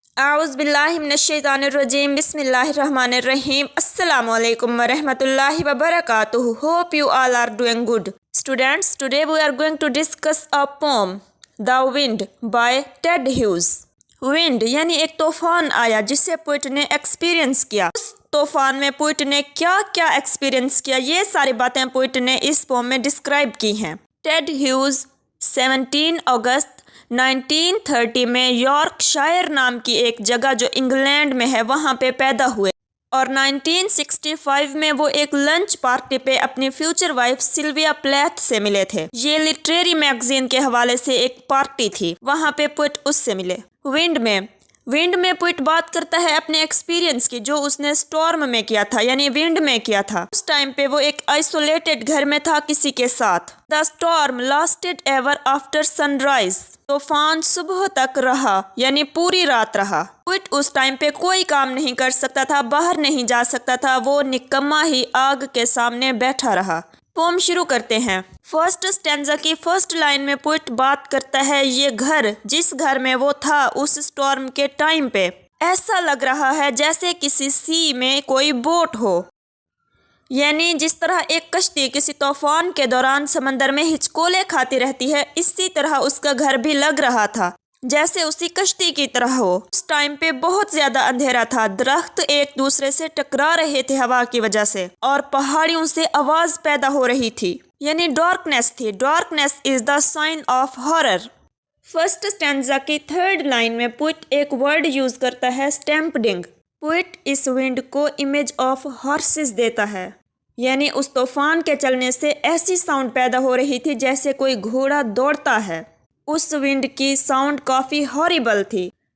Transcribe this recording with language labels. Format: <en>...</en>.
<ar>اعوذ باللہ من الشیطان الرجیم بسم اللہ الرحمن الرحیم السلام علیکم ورحمۃ اللہ وبرکاتہ.</ar> <en>Hope you all are doing good. Students, today we are going to discuss a poem, The Wind by Ted Hughes.</en> <ur>Wind یعنی ایک طوفان آیا جسے پوئٹ نے ایکسپیرئنس کیا. اس طوفان میں پوئٹ نے کیا کیا ایکسپیرئنس کیا، یہ ساری باتیں پوئٹ نے اس پوم میں ڈسکرائب کی ہیں. ٹیڈ ہیوز 17 اگست 1930 میں یارک شائر نام کی ایک جگہ جو انگلینڈ میں ہے وہاں پہ پیدا ہوئے، اور 1965 میں وہ ایک لنچ پارٹی پہ اپنی فیوچر وائف سلویا پلیتھ سے ملے تھے. یہ لٹریری میگزین کے حوالے سے ایک پارٹی تھی، وہاں پہ پوئٹ اس سے ملے. ونڈ میں پوئٹ بات کرتا ہے اپنے ایکسپیرینس کی جو اس نے سٹورم میں کیا تھا، یعنی ونڈ میں کیا تھا. اس ٹائم پہ وہ ایک آئسولیٹڈ گھر میں تھا کسی کے ساتھ.</ur> <en>The storm lasted ever after sunrise.</en> <ur>طوفان صبح تک رہا، یعنی پوری رات رہا. پوئٹ اس ٹائم پہ کوئی کام نہیں کر سکتا تھا، باہر نہیں جا سکتا تھا، وہ نکما ہی آگ کے سامنے بیٹھا رہا. پوم شروع کرتے ہیں. فرسٹ اسٹینزا کی فرسٹ لائن میں پوئٹ بات کرتا ہے یہ گھر جس گھر میں وہ تھا اس سٹورم کے ٹائم پہ ایسا لگ رہا ہے جیسے کسی سی میں کوئی بوٹ ہو، یعنی جس طرح ایک کشتی کسی طوفان کے دوران سمندر میں ہچکولے کھاتی رہتی ہے، اسی طرح اس کا گھر بھی لگ رہا تھا جیسے اسی کشتی کی طرح ہو. اس ٹائم پہ بہت زیادہ اندھیرا تھا، درخت ایک دوسرے سے ٹکرا رہے تھے ہوا کی وجہ سے، اور پہاڑیوں سے آواز پیدا ہو رہی تھی، یعنی ڈارکنیس تھی.</ur> <en>Darkness is the sign of horror.</en> <ur>First stanza کی تھرڈ لائن میں پوئٹ ایک ورڈ یوز کرتا ہے اسٹیمپڈنگ. پوئٹ اس ونڈ کو امیج آف ہارسز دیتا ہے، یعنی اس طوفان کے چلنے سے ایسی ساؤنڈ پیدا ہو رہی تھی جیسے کوئی گھوڑا دوڑتا ہے. اس ونڈ کی ساؤنڈ کافی ہاریبل تھی.</ur>